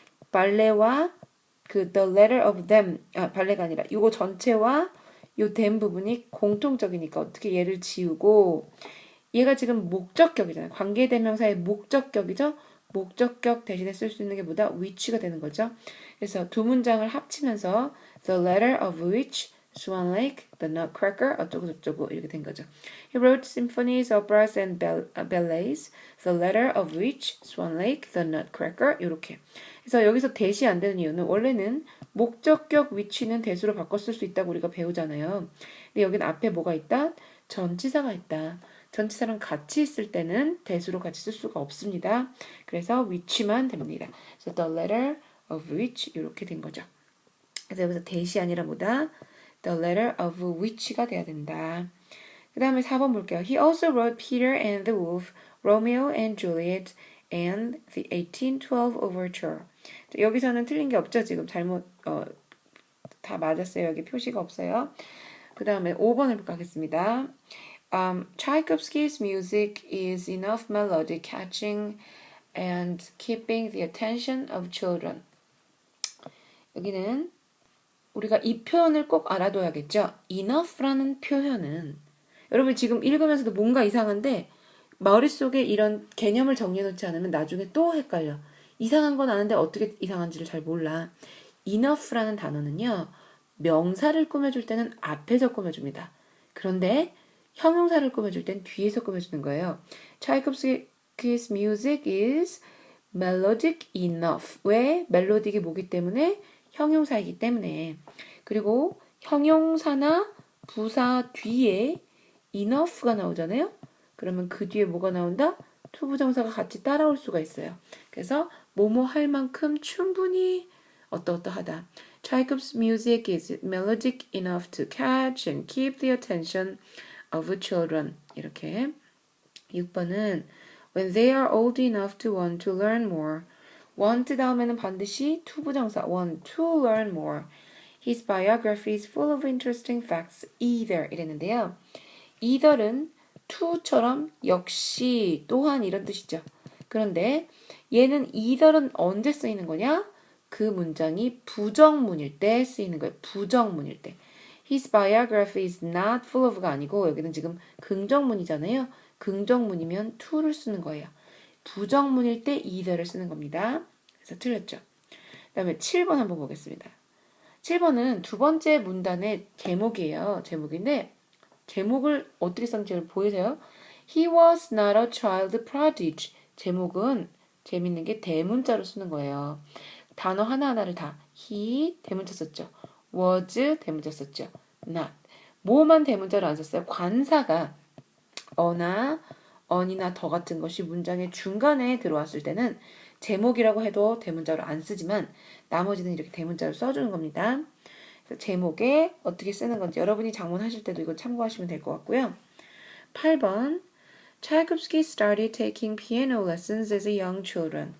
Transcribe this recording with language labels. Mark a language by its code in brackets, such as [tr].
[ko] 발레와 그 [en] the letter of them [ko] 발레가 아니라 이거 전체와 요 them 부분이 공통적이니까 어떻게 얘를 지우고 얘가 지금 목적격이잖아요. 관계대명사의 목적격이죠. 목적격 대신에 쓸 수 있는 게 뭐다? which가 되는 거죠. 그래서 두 문장을 합치면서 [en] the letter of which [ko] Swan Lake, the Nutcracker 어쩌고저쩌고 이렇게 된 거죠. [en] He wrote symphonies, operas, and ballets, the letter of which Swan Lake, the Nutcracker 이렇게. [ko] 그래서 여기서 대시 안 되는 이유는 원래는 목적격 which는 대수로 바꿔 쓸 수 있다고 우리가 배우잖아요. 근데 여기는 앞에 뭐가 있다? 전치사가 있다. 전치사랑 같이 있을 때는 대수로 같이 쓸 수가 없습니다. 그래서 which만 됩니다. 그래서 [en] the letter of which [ko] 이렇게 된 거죠. 그래서 여기서 대시 아니라 뭐다? [en] The letter of which가 돼야 된다. [ko] 그 다음에 4번 볼게요. [en] He also wrote Peter and the Wolf, Romeo and Juliet, and the 1812 Overture. [ko] 여기서는 틀린 게 없죠? 지금 잘못 다 맞았어요. 여기 표시가 없어요. 그 다음에 5번을 가겠습니다. [en] Tchaikovsky's music is enough melody catching and keeping the attention of children. [ko] 여기는 우리가 이 표현을 꼭 알아둬야겠죠. enough라는 표현은 여러분 지금 읽으면서도 뭔가 이상한데 머릿속에 이런 개념을 정리해놓지 않으면 나중에 또 헷갈려. 이상한 건 아는데 어떻게 이상한지를 잘 몰라. enough라는 단어는요. 명사를 꾸며줄 때는 앞에서 꾸며줍니다. 그런데 형용사를 꾸며줄 땐 뒤에서 꾸며주는 거예요. [en] Tchaikovsky's music is melodic enough. [ko] 왜? 멜로딕이 뭐기 때문에? 형용사이기 때문에. 그리고 형용사나 부사 뒤에 enough가 나오잖아요. 그러면 그 뒤에 뭐가 나온다? 투부정사가 같이 따라올 수가 있어요. 그래서 뭐뭐 할 만큼 충분히 어떠어떠하다. [en] Tchaikovsky's music is melodic enough to catch and keep the attention of children. [ko] 이렇게 6번은 [en] when they are old enough to want to learn more. want [ko] 다음에는 반드시 투부정사 [en] want to learn more. His biography is full of interesting facts either 이랬는데요. [ko] either은 to처럼 역시 또한 이런 뜻이죠. 그런데 얘는 either은 언제 쓰이는 거냐? 그 문장이 부정문일 때 쓰이는 거예요. 부정문일 때. [en] His biography is not full of [ko] 가 아니고 여기는 지금 긍정문이잖아요. 긍정문이면 to를 쓰는 거예요. 부정문일 때 either를 쓰는 겁니다. 그래서 틀렸죠. 그 다음에 7번 한번 보겠습니다. 7번은 두 번째 문단의 제목이에요. 제목인데 제목을 어떻게 썼는지 보이세요? [en] He was not a child prodigy. [ko] 제목은 재밌는 게 대문자로 쓰는 거예요. 단어 하나하나를 다 he 대문자 썼죠. was 대문자 썼죠. not. 뭐만 대문자로 안 썼어요? 관사가 어나 on이나 더 같은 것이 문장의 중간에 들어왔을 때는 제목이라고 해도 대문자로 안 쓰지만 나머지는 이렇게 대문자로 써주는 겁니다. 그래서 제목에 어떻게 쓰는 건지 여러분이 작문하실 때도 이거 참고하시면 될 것 같고요. [en] 8번 Tchaikovsky started taking piano lessons as a young children.